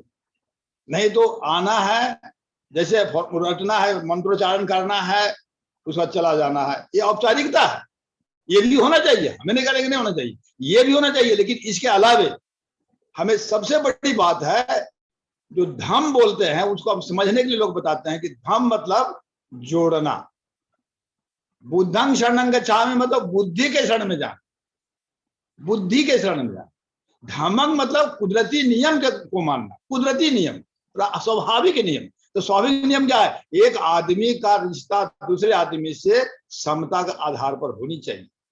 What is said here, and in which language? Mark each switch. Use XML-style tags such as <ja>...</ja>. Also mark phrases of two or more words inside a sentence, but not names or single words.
<hi>नहीं तो आना है, जैसे रटना है, मंत्रोच्चारण करना है, उसका चला जाना है, ये औपचारिकता है। ये भी होना चाहिए, हमें नहीं करेंगे, नहीं होना चाहिए, ये भी होना चाहिए। लेकिन इसके अलावे हमें सबसे बड़ी बात है, जो धम्म बोलते हैं उसको हम समझने के लिए लोग बताते हैं कि धम्म मतलब जोड़ना।</hi> <pi>बुद्धं शरणं गच्छामि</pi> <hi>मतलब बुद्धि के शरण में जाना, बुद्धि के शरण में जाना। धम्मं मतलब कुदरती नियम को मानना, कुदरती नियम, स्वाभाविक नियम। तो स्वाभाविक नियम क्या है? एक आदमी का रिश्ता दूसरे आदमी से समता के आधार पर होनी चाहिए।</hi>